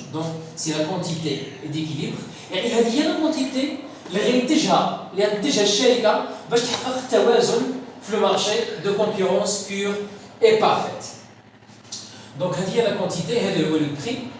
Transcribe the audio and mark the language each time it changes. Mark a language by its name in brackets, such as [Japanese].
[French] Donc c'est la quantité d'équilibre. [Arabic] يعني هذه هي la quantité اللي غينتجها الشركة باش تحقق التوازن في المارشي de concurrence pure et parfaite. Donc هذه هي la quantité، هذا هو le prix.